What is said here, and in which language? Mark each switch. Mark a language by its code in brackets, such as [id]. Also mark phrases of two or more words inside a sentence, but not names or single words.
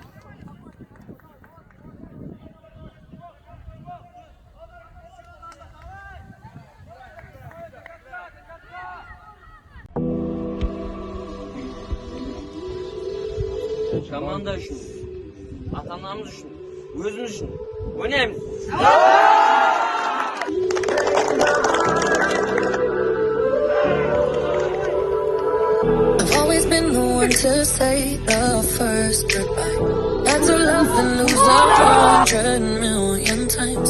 [kk] Команда үшін, ата-анамыз үшін, өзіміз үшін ойнаймыз. [en] I've always been the one to say the first goodbye. Had to love and lose 100,000,000 times.